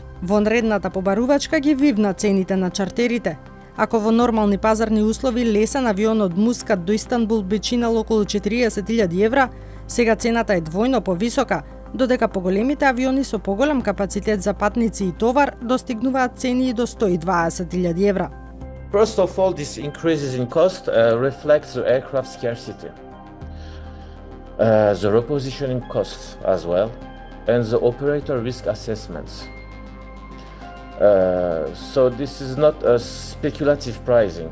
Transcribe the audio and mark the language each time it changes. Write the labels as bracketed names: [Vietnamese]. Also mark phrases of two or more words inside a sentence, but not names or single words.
[Macedonian] Вонредната побарувачка ги вивна цените на чартерите. Ако во нормални пазарни услови лесен авион од Мускат до Истанбул би чинал околу 40.000 евра, сега цената е двојно повисока, додека поголемите авиони со поголем капацитет за патници и товар достигнуваат цени и до 120.000 евра. [English] First of all, this increases in cost reflects the aircraft scarcity, the repositioning costs as well, and the operator risk assessments. So this is not a speculative pricing.